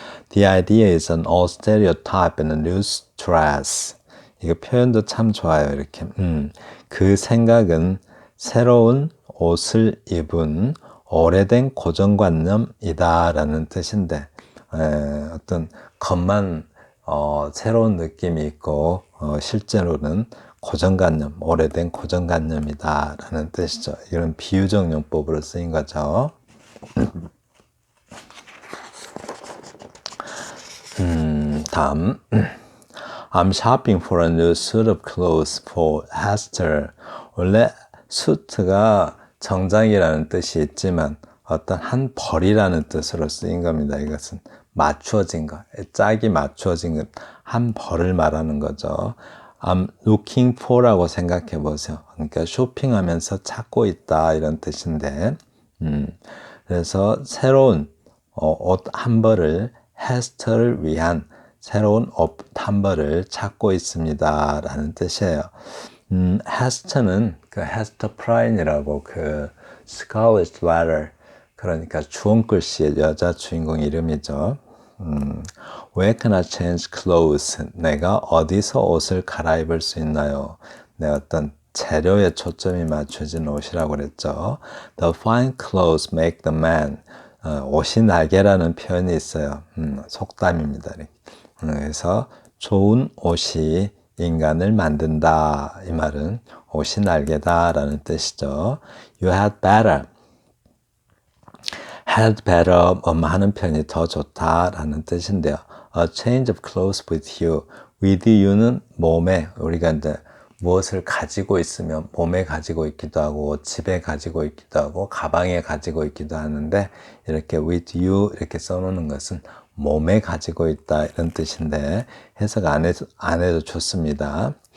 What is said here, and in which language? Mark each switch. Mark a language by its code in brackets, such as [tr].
[en] The idea is an old stereotype in a loose dress. [ko] 이거 표현도 참 좋아요. 이렇게. 그 생각은 새로운 옷을 입은 오래된 고정관념이다라는 뜻인데 어떤 겉만 새로운 느낌이 있고 실제로는 고정관념, 오래된 고정관념이다라는 뜻이죠. 이런 비유적 용법으로 쓰인 거죠. [en] 다음 I'm shopping for a new suit of clothes for Hester. [ko] 원래 수트가 정장이라는 뜻이 있지만 어떤 한 벌이라는 뜻으로 쓰인 겁니다. 이것은 맞추어진 것, 짝이 맞추어진 것, 한 벌을 말하는 거죠. [en] I'm looking for [ko] 라고 생각해 보세요. 그러니까 쇼핑하면서 찾고 있다 이런 뜻인데 그래서 새로운 옷 한 벌을 헤스터를 위한 새로운 옷 한 벌을 찾고 있습니다 라는 뜻이에요. 헤스터는 그 헤스터 프라인이라고 그 스칼렛 레터 그러니까 주홍글씨의 여자 주인공 이름이죠. [en] Where can I change clothes? [ko] 내가 어디서 옷을 갈아입을 수 있나요? 네, 어떤 재료에 초점이 맞춰진 옷이라고 그랬죠. [en] The fine clothes make the man. [ko] 옷이 날개라는 표현이 있어요. 속담입니다. 그래서 좋은 옷이 인간을 만든다. 이 말은 옷이 날개다라는 뜻이죠. [en] You had better. [ko] had better 하는 편이 더 좋다라는 뜻인데요. [en] A change of clothes with you. [ko] with you는 몸에 우리가 이제 무엇을 가지고 있으면 몸에 가지고 있기도 하고 집에 가지고 있기도 하고 가방에 가지고 있기도 하는데 이렇게 with you 이렇게 써놓는 것은 몸에 가지고 있다 이런 뜻인데 해석 안 해도 좋습니다.